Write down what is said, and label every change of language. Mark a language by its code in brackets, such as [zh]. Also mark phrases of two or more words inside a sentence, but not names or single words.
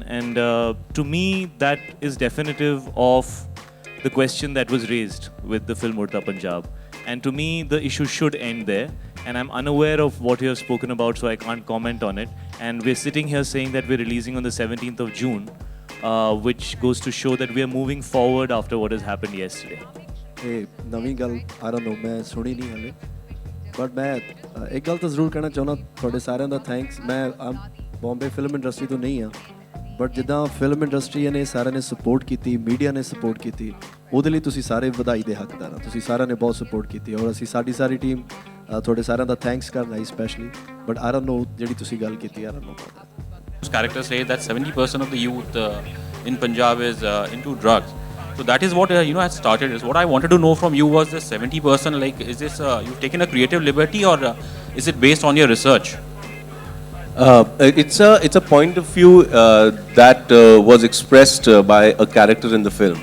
[en] And to me, that is definitive of the question that was raised with the film Udta Punjab. And to me, the issue should end there. And I'm unaware of what you have spoken about, so I can't comment on it. And we're sitting here saying that we're releasing on the 17th of June, which goes to show that we are moving forward after what has happened yesterday. [pa] ਇਹ ਨਵੀਂ ਗੱਲ [en] I don't know [pa] ਮੈਂ ਸੁਣੀ ਨਹੀਂ ਹਲੇ ਬਟ ਮੈਂ ਇੱਕ ਗੱਲ ਤਾਂ ਜ਼ਰੂਰ ਕਹਿਣਾ ਚਾਹੁੰਦਾ ਤੁਹਾਡੇ ਸਾਰਿਆਂ ਦਾ ਥੈਂਕਸ ਮੈਂ ਬੰਬੇ [en] film industry [pa] ਤੋਂ ਨਹੀਂ ਆ ਬਟ ਜਿੱਦਾਂ [en] film industry [pa] ਨੇ ਸਾਰਿਆਂ ਨੇ ਸਪੋਰਟ ਕੀਤੀ ਮੀਡੀਆ ਨੇ ਸਪੋਰਟ ਕੀਤੀ ਉਹਦੇ ਲਈ ਤੁਸੀਂ ਸਾਰੇ ਵਧਾਈ ਦੇ ਹੱਕਦਾਰ ਆ ਤੁਸੀਂ ਸਾਰਿਆਂ ਨੇ ਬਹੁਤ ਸਪੋਰਟ ਕੀਤੀ ਔਰ ਅਸੀਂ ਸਾਡੀ ਟੀਮ ਤੁਹਾਡੇ ਸਾਰਿਆਂ ਦਾ ਥੈਂਕਸ ਕਰਨਾ ਹੈ ਸਪੈਸ਼ਲੀ ਬਟ [en] I don't know [pa] ਜਿਹੜੀ ਤੁਸੀਂ ਗੱਲ ਕੀਤੀ [en] I don't know about that. Characters say that 70% of the youth in Punjab is into drugs. So that is what has started. Is what I wanted to know from you was the 70%. Like, is this you've taken a creative liberty or is it based on your research? It's a point of view that was expressed by a character in the film.